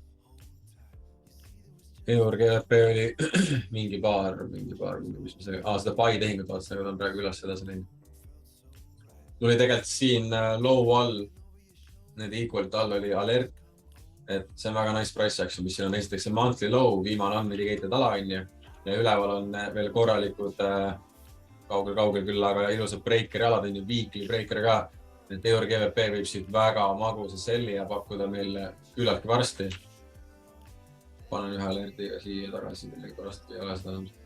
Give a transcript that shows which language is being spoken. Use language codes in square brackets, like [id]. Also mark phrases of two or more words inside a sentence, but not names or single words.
[et] Eur GVP oli mingi paar, mis me see, seda buy tehingut vaatasin, aga ta on praegu üles edasi läinud. Tuli tegelikult siin low all, need equal'id all oli alert, et see on väga [en] nice price action, [et] mis siin on esiteks see [en] monthly low, [et] viimane unmitigated ala on ja üleval on veel korralikud kaugel küll, aga ilusad breakeri alad on ju, [en] weekly breaker [et] ka. Et Eur GVP võib siit väga magusa selli ja pakkuda meile küllaltki varsti. Panen ühe alertiga siia tagasi, millegi pärast ei ole seda.